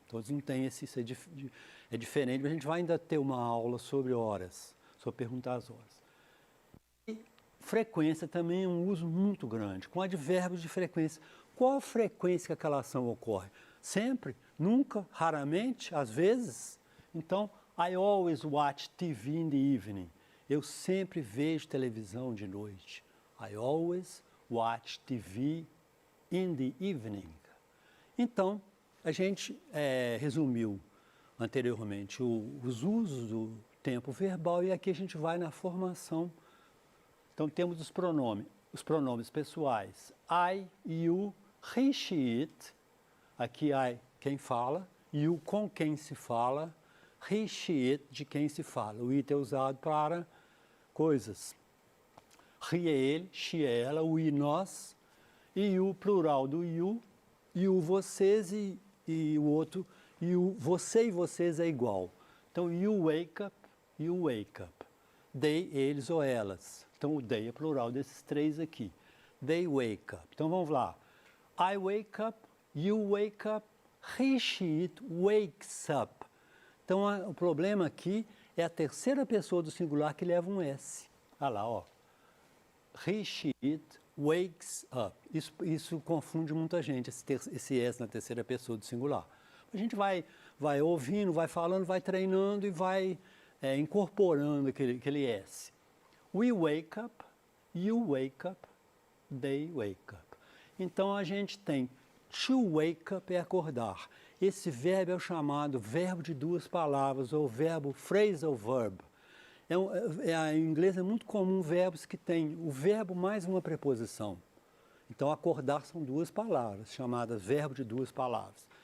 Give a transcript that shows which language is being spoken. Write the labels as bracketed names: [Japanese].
[Portuguese] Todos não têm esse, isso é diferente, mas a gente vai ainda ter uma aula sobre horas, sobre perguntar as horas. E frequência também é um uso muito grande, com advérbios de frequência. Qual a frequência que aquela ação ocorre? Sempre? Nunca? Raramente? Às vezes? Então, [English] I always watch TV in the evening. [Portuguese] Eu sempre vejo televisão de noite. [English] I always watch TV in the evening. [Portuguese] Então, a gente resumiu anteriormente os usos do tempo verbal e aqui a gente vai na formação. Então, temos os pronomes pessoais. I, you, he, she, it. Aqui, I, quem fala. You, com quem se fala. He, she, it, de quem se fala. O it é usado para coisas. He é ele, she é ela, we, nós. E o plural do you, vocês e o outro, você e vocês é igual. Então, [English] you wake up. [Portuguese] They, eles ou elas. Então, o they é plural desses três aqui. [English] They wake up. [Portuguese] Então, vamos lá. [English] I wake up, you wake up, he, she, it wakes up. [Portuguese] Então, o problema aqui é a terceira pessoa do singular que leva um S. Olha lá, ó. [English] He, she, it wakes up. [Portuguese] Isso confunde muita gente, esse S na terceira pessoa do singular. A gente vai ouvindo, vai falando, vai treinando e vai incorporando aquele S. [English] We wake up, you wake up, they wake up. [Portuguese] Então, a gente tem [English] to wake up [Portuguese] é acordar. Esse verbo é o chamado verbo de duas palavras, ou verbo phrasal verb. Em inglês é muito comum verbos que têm o verbo mais uma preposição. Então, acordar são duas palavras, chamadas verbo de duas palavras.